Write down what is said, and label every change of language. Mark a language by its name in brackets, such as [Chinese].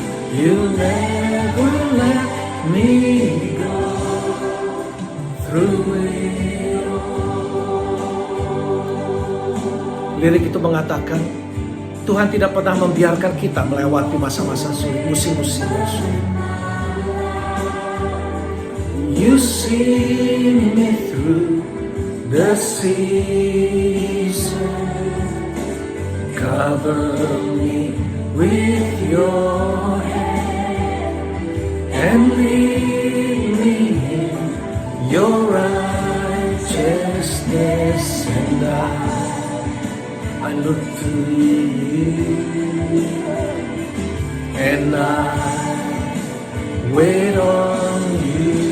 [English] You never let me go through it. [Indonesian] Lirik itu mengatakan, Tuhan tidak pernah membiarkan kita melewati masa-masa sulit, musim-musim yang sulit. [English] You see me through the season, cover me with your hand, and lead me in your righteousness, and I look to you, and I wait on you.